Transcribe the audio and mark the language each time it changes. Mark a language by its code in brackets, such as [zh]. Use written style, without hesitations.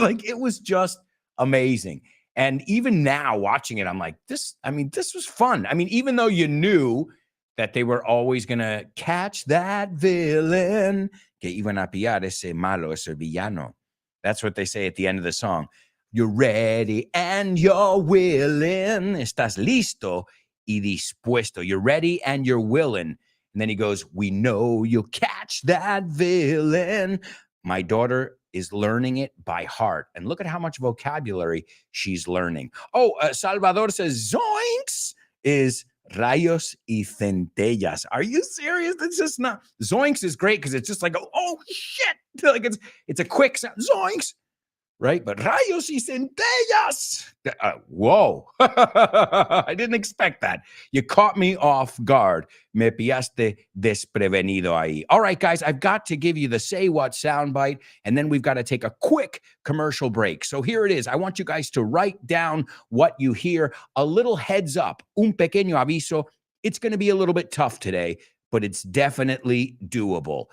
[en] Like, it was just amazing. And even now watching it, I'm like, this was fun. I mean, even though you knew that they were always going to catch that villain, que iban a pillar ese malo, ese villano. That's what they say at the end of the song. You're ready and you're willing. [es] Estás listo y dispuesto. [en] You're ready and you're willing. And then he goes, we know you'll catch that villain. My daughter is learning it by heart. And look at how much vocabulary she's learning. Oh, Salvador says zoinks is rayos y centellas. Are you serious? That's just not. Zoinks is great because it's just like, oh, shit. Like it's a quick sound. Zoinks. Right? But rayos y centellas. Whoa. I didn't expect that. You caught me off guard. [es] Me pillaste desprevenido ahí. [en] All right, guys, I've got to give you the Say What soundbite, and then we've got to take a quick commercial break. So here it is. I want you guys to write down what you hear. A little heads up. Un pequeño aviso. It's going to be a little bit tough today, but it's definitely doable.